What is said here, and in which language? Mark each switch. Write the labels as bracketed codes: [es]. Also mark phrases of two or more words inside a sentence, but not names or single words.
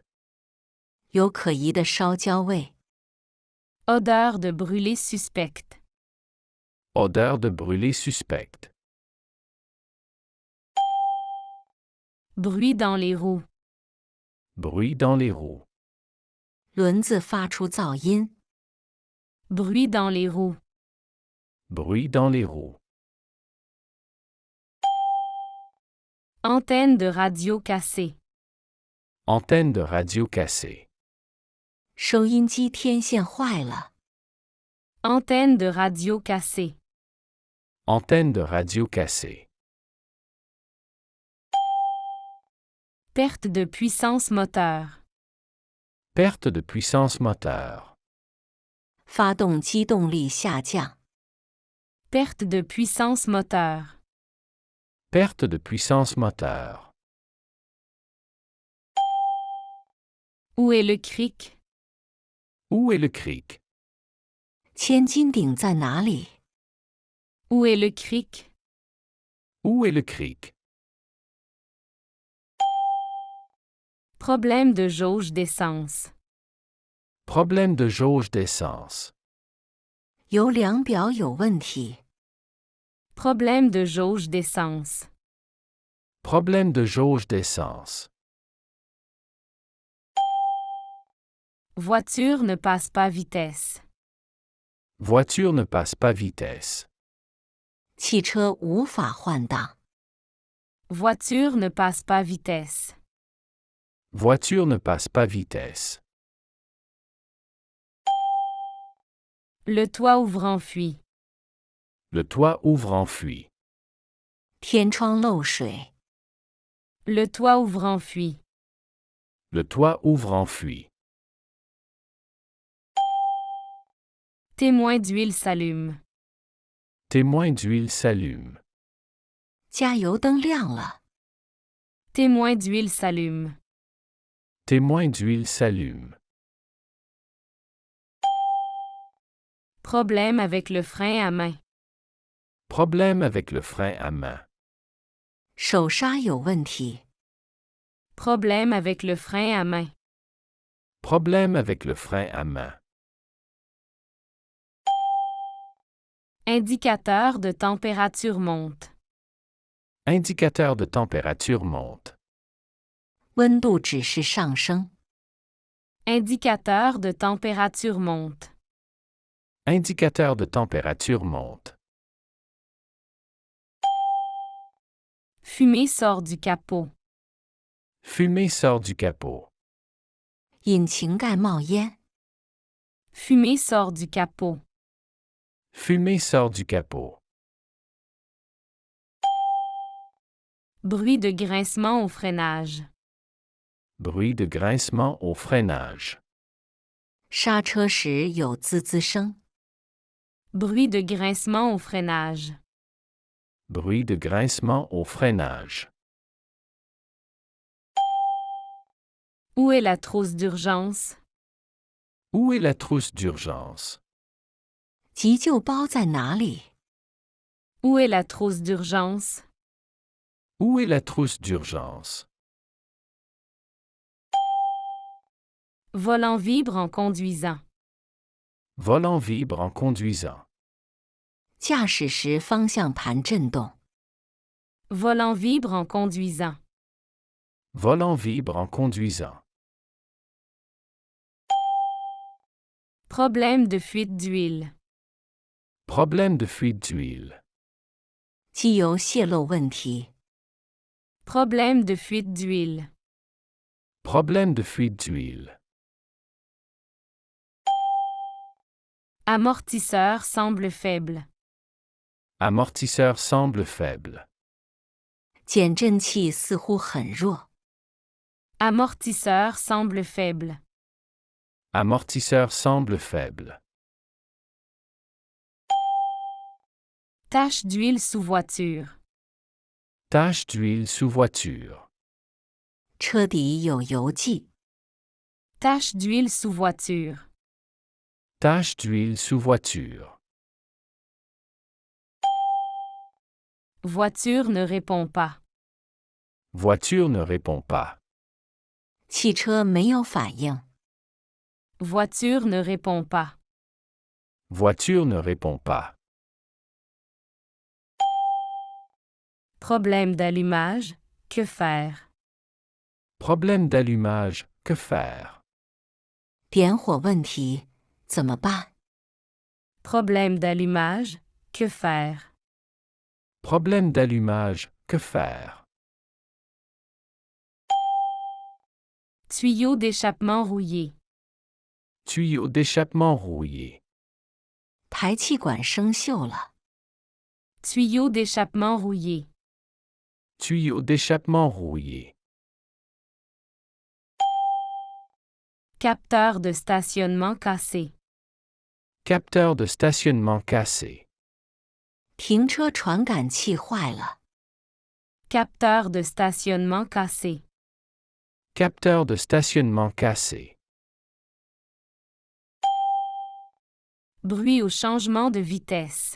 [zh] 有可疑的烧焦味。 [fr] Odeur de brûlé suspecte. Odeur de brûlé suspecte. Bruit dans les roues. Bruit dans les roues. [zh] 轮子发出噪音。 [fr] Bruit dans les roues. Bruit dans les roues. Antenne de radio cassée. Antenne de radio cassée. [zh] 收音机天线坏了。 [fr] Antenne de radio cassée. Antenne de radio cassée. Perte de puissance moteur. Perte de puissance moteur. [zh] 发动机动力下降。 [fr] Perte de puissance moteur. Perte de puissance moteur. Où est le cric? Où est le cric? [zh] 千斤顶在哪里？ [fr] Où est le cric? Où est le cric? Problème de jauge d'essence. Problème de jauge d'essence. [zh] 油量表有问题。 [fr] Problème de jauge d'essence. Problème de jauge d'essence. Voiture ne passe pas vitesse. Voiture ne passe pas vitesse. [zh] 汽车无法换挡。 [fr] Voiture ne passe pas vitesse. Voiture ne passe pas vitesse. Le toit ouvrant fuit. Le toit ouvrant fuit. [zh] 天窗漏水。 [fr] Le toit ouvrant fuit. Le toit ouvrant fuit. Témoin d'huile s'allume. Témoin d'huile s'allume. [zh] 加油灯亮了。 [fr] Témoin d'huile s'allume. Témoin d'huile s'allume. Problème avec le frein à main. Problème avec le frein à main. [zh] 手刹有问题。 [fr] Problème avec le frein à main. Problème avec le frein à main. Indicateur de température monte. Indicateur de température monte. [zh] 温度指示上升。 [fr] Indicateur de température monte. Indicateur de température monte. Fumée sort du capot. Fumée sort du capot. [zh] 引擎盖冒烟。 [fr] Fumée sort du capot. Fumée sort du capot. Bruit de grincement au freinage. Bruit de grincement au freinage. [zh] 刹车时有滋滋声。 [fr] Bruit de grincement au freinage. Bruit de grincement au freinage. Où est la trousse d'urgence? Où est la trousse d'urgence? [zh] 急救包在哪里？ [fr] Où est la trousse d'urgence? Où est la trousse d'urgence? Volant vibre en conduisant. Volant vibre en conduisant. [zh] 驾驶时方向盘震动。 [fr] Volant vibre en conduisant. Volant vibre en conduisant. Problème de fuite d'huile. Problème de fuite d'huile. [zh] 机油泄漏问题。 [fr] Problème de fuite d'huile. Problème de fuite d'huile. Amortisseur semble faible. Amortisseur semble faible. [zh] 减震器似乎很弱。 [fr] Amortisseur semble faible. Amortisseur semble faible. Tache d'huile sous voiture. Tache d'huile sous voiture. [zh] 车底有油迹。 [fr] Tache d'huile sous voiture. Tache d'huile sous voiture. Voiture ne répond pas. Voiture ne répond pas. [zh] 汽车没有反应。 [fr] Voiture ne répond pas. Voiture ne répond pas. Problème d'allumage. Que faire? Problème d'allumage, que faire? [zh] 点火问题怎么办？ [fr] Problème d'allumage. Que faire? Problème d'allumage, que faire? Tuyau d'échappement rouillé. Tuyau d'échappement rouillé. [zh] 排气管生锈了。 [fr] Tuyau d'échappement rouillé. Tuyau d'échappement rouillé. Capteur de stationnement cassé. Capteur de stationnement cassé. [zh] 停车传感器坏了。 [fr] Capteur de stationnement cassé. Capteur de stationnement cassé. Bruit au changement de vitesse.